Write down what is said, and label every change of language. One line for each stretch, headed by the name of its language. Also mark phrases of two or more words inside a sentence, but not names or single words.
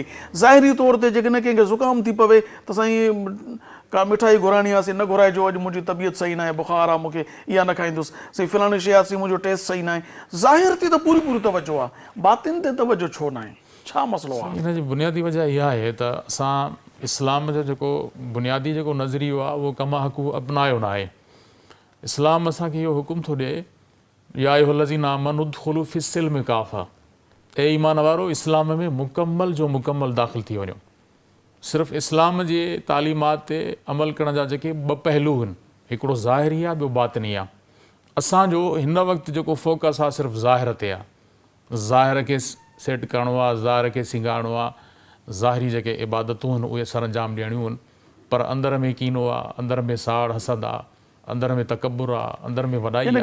Sindhi: ज़ाहिरी तौर ते जेकॾहिं कंहिंखे ज़ुकाम थी पवे त साईं का मिठाई घुराइणी आहे, न घुराइजो, अॼु मुंहिंजी तबियत सही न आहे, बुखार आहे, मूंखे इहा न खाईंदुसि, साईं फलाणी शइ आहे, मुंहिंजो टेस्ट सही न आहे। ज़ाहिर ते त पूरी पूरी तवजो आहे, बातिन ते तवजो छो न आहे? छा मसइलो आहे? हिन जी बुनियादी वजह इहा आहे त असां इस्लाम जो जेको बुनियादी जेको नज़रियो आहे उहो कम हक़ू अपनायो न आहे। इस्लाम असांखे इहो हुकुम थो ॾिए,
Arabic: يا أيها الذين آمنوا ادخلوا في السلم كافة,
Sindhi: ए ईमान वारो इस्लाम में मुकमल जो मुकमल दाख़िल थी वञो। सिर्फ़ु इस्लाम जे तालीमात ते अमल करण जा जेके ॿ पहलू आहिनि, हिकिड़ो ज़ाहिरी आहे, ॿियो बातिनी आहे। असांजो हिन वक़्तु जेको फोकस आहे सिर्फ़ु ज़ाहिर ते आहे। ज़ाहिर खे सेट करिणो आहे, ज़ाहिर खे सिंगारणो आहे, ज़ाहिरी जेके इबादतूं आहिनि उहे सर अंजाम ॾियणियूं आहिनि, पर अंदर में कीनो आहे, अंदर में साड़ हसद आहे, अंदर में तकबुर आहे, अंदर में वॾाई आहे।